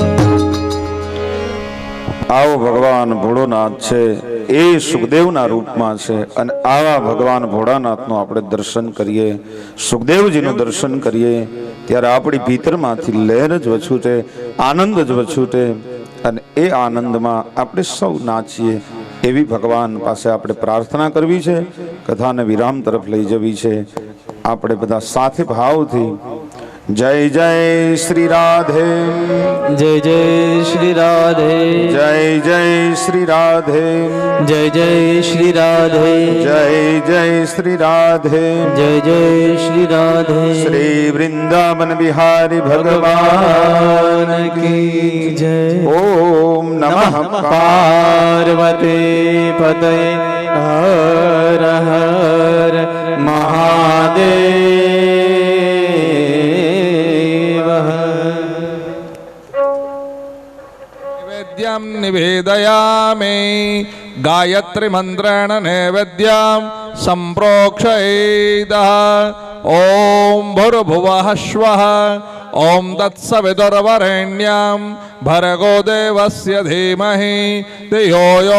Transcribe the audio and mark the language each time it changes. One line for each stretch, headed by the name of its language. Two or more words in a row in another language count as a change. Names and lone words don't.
Gujarati: આવો ભગવાન ભોળોનાથ છે એ સુખદેવના રૂપમાં છે અને આવા ભગવાન ભોળાનાથનું આપણે દર્શન કરીએ સુખદેવજીનું દર્શન કરીએ ત્યારે આપણી ભીતરમાંથી લહેર જ વછૂટે આનંદ જ વછૂટે અને એ આનંદમાં આપણે સૌ નાચીએ એવી ભગવાન પાસે આપણે પ્રાર્થના કરવી છે કથાને વિરામ તરફ લઈ જવી છે આપણે બધા સાથે ભાવથી
Hindi: जय जय श्री राधे जय जय श्री राधे जय जय श्री राधे जय जय श्री राधे जय जय श्री राधे जय जय श्री राधे श्री वृंदावन बिहारी भगवान की जय
Sanskrit: ओम नमः पार्वती पतये हर हर महादेव निवेदयामि गायत्री मंत्रेण नैवेद्यं संप्रोक्षयेदः ओम भूर्भुवः स्वः ओम तत्सवितुर्वरेण्यं भर्गो देवस्य धीमहि धियो यो